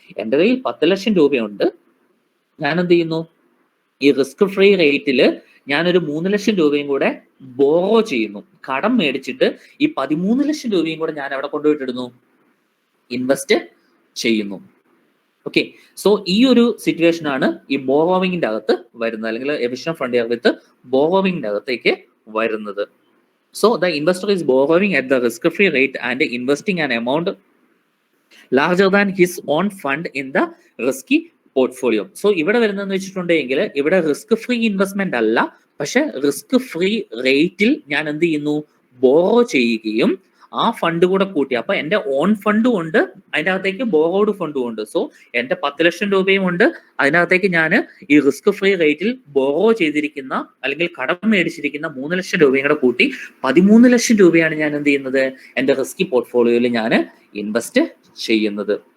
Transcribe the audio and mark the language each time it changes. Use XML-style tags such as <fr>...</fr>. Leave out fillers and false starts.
<ml>എൻ്റെ കയ്യിൽ 10 ലക്ഷം രൂപയുണ്ട്, ഞാൻ എന്ത് ചെയ്യുന്നു, ഈ റിസ്ക് ഫ്രീ റേറ്റിൽ ഞാനൊരു 3 ലക്ഷം രൂപയും കൂടെ ബോറോ ചെയ്യുന്നു, കടം മേടിച്ചിട്ട് ഈ 13 ലക്ഷം രൂപയും കൂടെ ഞാൻ എവിടെ കൊണ്ടുപോയിട്ടിടുന്നു, ഇൻവെസ്റ്റ് ചെയ്യുന്നു. ഓക്കെ, സോ ഈ ഒരു സിറ്റുവേഷൻ ആണ് ഈ ബോറോവിങ്ങിന്റെ അകത്ത് വരുന്നത്, അല്ലെങ്കിൽ എഫിഷ്യന്റ് ഫണ്ട് വിത്ത് ബോറോവിങ്ങിന്റെ അകത്തേക്ക് വരുന്നത്.</ml> <en>So the investor is borrowing at the risk-free rate and investing an amount larger than his own fund in the risky portfolio.</en> <ml>So ഇവിടെ വരുന്നതെന്ന് വെച്ചിട്ടുണ്ടെങ്കിൽ ഇവിടെ റിസ്ക് ഫ്രീ ഇൻവെസ്റ്റ്മെന്റ് അല്ല, പക്ഷെ റിസ്ക് ഫ്രീ റേറ്റിൽ ഞാൻ എന്ത് ചെയ്യുന്നു, ബോറോ ചെയ്യുകയും ആ ഫണ്ട് കൂടെ കൂട്ടി, അപ്പൊ എന്റെ ഓൺ ഫണ്ടും ഉണ്ട്, അതിൻ്റെ അകത്തേക്ക് ബോറോഡ് ഫണ്ടും ഉണ്ട്. സോ എന്റെ 10 ലക്ഷം രൂപയും ഉണ്ട്, അതിനകത്തേക്ക് ഞാൻ ഈ റിസ്ക് ഫ്രീ റേറ്റിൽ ബോറോ ചെയ്തിരിക്കുന്ന അല്ലെങ്കിൽ കടം മേടിച്ചിരിക്കുന്ന 3 ലക്ഷം രൂപയും കൂടെ കൂട്ടി 13 ലക്ഷം രൂപയാണ് ഞാൻ എന്ത് ചെയ്യുന്നത്, എന്റെ റിസ്കി പോർട്ട്ഫോളിയോയിൽ ഞാൻ ഇൻവെസ്റ്റ് ചെയ്യുന്നത്.</ml>